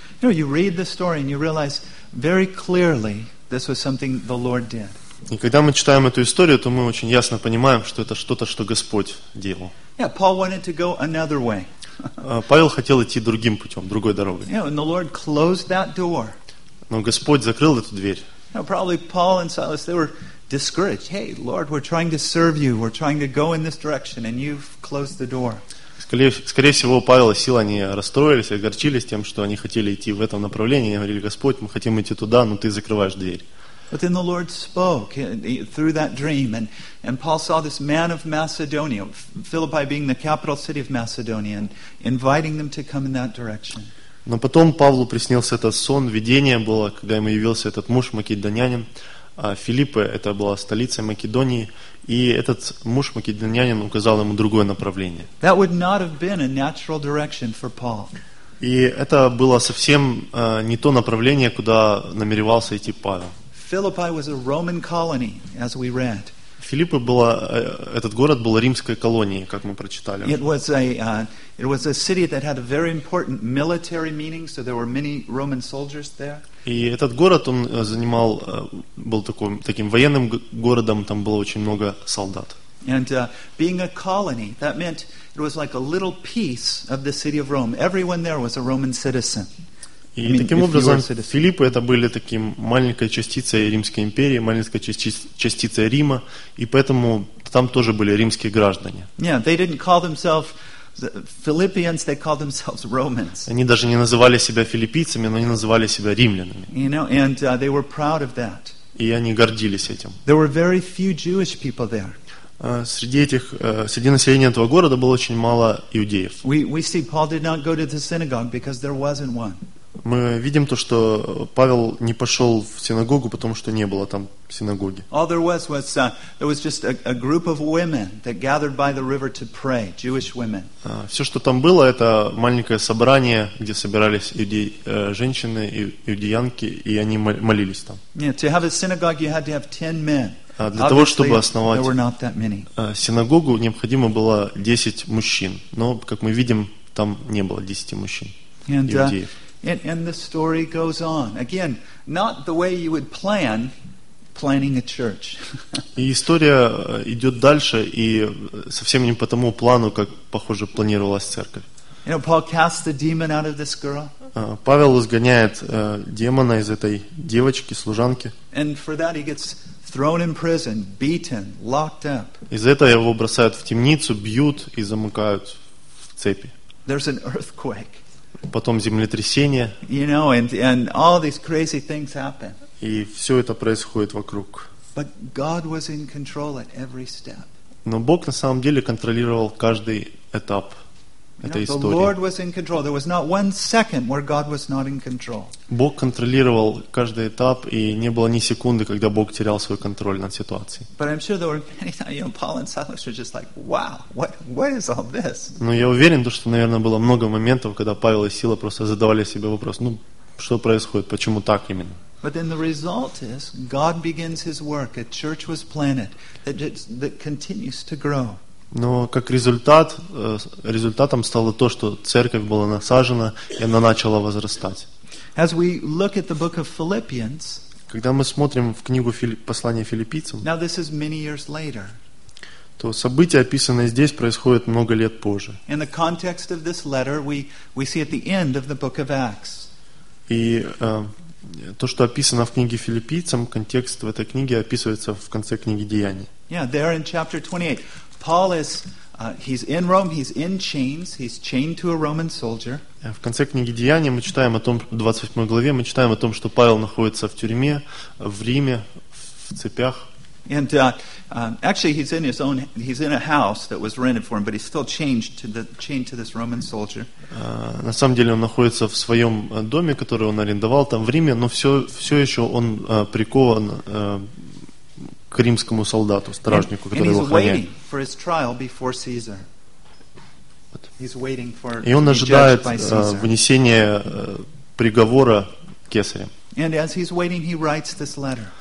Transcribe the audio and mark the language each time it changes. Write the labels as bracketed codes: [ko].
[en] You know, you read the story and you realize very clearly this was something the Lord did. [ru] И когда мы читаем эту историю, то мы очень ясно понимаем, что это что-то, что Господь делал. [en] Yeah, Paul wanted to go another way. [ru] Павел хотел идти другим путем, другой дорогой. [en] Yeah, and the Lord closed that door. [ru] Но Господь закрыл эту дверь. [en] You know, probably Paul and Silas, they were discouraged. Hey, Lord, we're trying to serve you, we're trying to go in this direction, and you've closed the door. [ru] Скорее всего, Павел и Сила, они расстроились, огорчились тем, что они хотели идти в этом направлении. Они говорили, Господь, мы хотим идти туда, но Ты закрываешь дверь. [en] But then the Lord spoke through that dream, and Paul saw this man of Macedonia, Philippi being the capital city of Macedonia, and inviting them to come in that direction. [ru] Но потом Павлу приснился этот сон, видение было, когда ему явился этот муж македонянин, Филиппы, это была столица Македонии, и этот муж македонянин указал ему другое направление. [en] That would not have been a natural direction for Paul. [ru] И это было совсем не то направление, куда намеревался идти Павел. [en] Philippi was a Roman colony, as we read. [ru] Филиппы была этот город был римской колонией, как мы прочитали. [en] It was a city that had a very important military meaning, so there were many Roman soldiers there. [ru] И этот город он занимал был таким военным городом, там было очень много солдат. [en] And being a colony, that meant it was like a little piece of the city of Rome. Everyone there was a Roman citizen. [ru] И таким образом, Филиппы это были таким маленькой частицей Римской империи, маленькой частицей Рима, и поэтому там тоже были римские граждане. [en] Yeah, they didn't call themselves Philippians, they called themselves Romans. [ru] Они даже не называли себя филиппийцами, но они называли себя римлянами. [en] You know, and they were proud of that. [ru] И они гордились этим. [en] There were very few Jewish people there. [ru] Среди населения этого города было очень мало иудеев. [en] We see Paul did not go to the synagogue because there wasn't one. [ru] Мы видим то, что Павел не пошел в синагогу, потому что не было там синагоги. [en] All there was just a group of women that gathered by the river to pray, Jewish women. [ru] Все, что там было, это маленькое собрание, где собирались женщины и иудеянки, и они молились там. [en] Yeah, to have a synagogue, you had to have 10 men. [ru] Для того, чтобы основать синагогу, необходимо было 10 мужчин. Но, как мы видим, там не было 10 мужчин иудеев. [en] And the story goes on. Again, not the way you would planning a church. [ru] И история идет дальше, и совсем не по тому плану, как, похоже, планировалась церковь. [en] You know, Paul casts the demon out of this girl. [ru] Павел изгоняет демона из этой девочки, служанки. [en] And for that he gets thrown in prison, beaten, locked up. [ru] Из-за этого его бросают в темницу, бьют и замыкают в цепи. [en] There's an earthquake. [ru] Потом землетрясение. [en] You know, and all these crazy things happen. [ru] И все это происходит вокруг. [en] But God was in control at every step. [ru] Но Бог на самом деле контролировал каждый этап этой истории. [en] The Lord was in control. There was not one second where God was not in control. [ru] Бог контролировал каждый этап, и не было ни секунды, когда Бог терял свой контроль над ситуацией. [en] But I'm sure there were many times, you know, Paul and Silas were just like, "Wow, what is all this?" [ru] Но я уверен, что, наверное, было много моментов, когда Павел и Сила просто задавали себе вопрос: "Ну, что происходит? Почему так именно?" [en] But then the result is God begins His work. A church was planted that continues to grow. [ru] Но как результатом стало то, что церковь была насажена, и она начала возрастать. [en] As we look at the book of Philippians, [ru] Когда мы смотрим в книгу послания филиппийцам, [en] now this is many years later. [ru] То события, описанные здесь, происходят много лет позже. [en] In the context of this letter, we see at the end of the book of Acts. [ru] И то, что описано в книге филиппийцам, контекст в этой книге описывается в конце книги Деяний. [en] Yeah, there in chapter 28, Paul is he's in Rome, he's in chains, he's chained to a Roman soldier. [ru] В конце книги Деяний мы читаем о том, в 28 главе мы читаем о том, что Павел находится в тюрьме в Риме в цепях. [en] And actually, he's in his own. He's in a house that was rented for him, but he's still chained to this Roman soldier. [ru] На самом деле, он находится в своем доме, который он арендовал там в Риме, но все еще он прикован к римскому солдату, стражнику, который его охраняет. [en] And he's waiting for his trial before Caesar. He's waiting for. [ru] И он ожидает вынесения приговора кесарем. [en] And as he's waiting, he writes this letter.